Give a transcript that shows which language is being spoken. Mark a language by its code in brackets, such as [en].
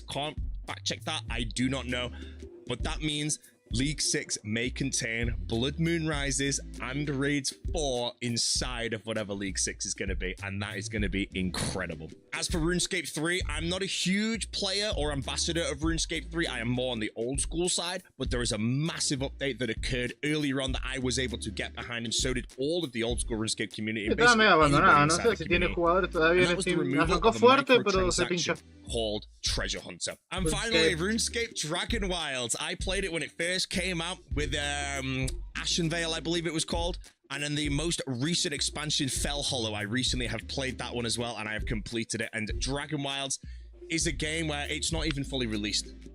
[en] Can't fact check that. I do not know. But that means League 6 may contain Blood Moon Rises and Raids 4 inside of whatever League 6 is going to be, and that is going to be incredible. As for RuneScape 3, I'm not a huge player or ambassador of RuneScape 3. I am more on the old school side, but there is a massive update that occurred earlier on that I was able to get behind, and so did all of the old school RuneScape community. [es] Estaba medio abandonado, no sé si tiene jugadores todavía en Steam. Arrancó fuerte, pero se pinchó. [en] Called Treasure Hunter. And finally, RuneScape Dragon Wilds. I played it when it first came out with Ashenvale, I believe it was called. And in the most recent expansion, Fell Hollow, I recently have played that one as well, and I have completed it. And Dragon Wilds is a game where it's not even fully released.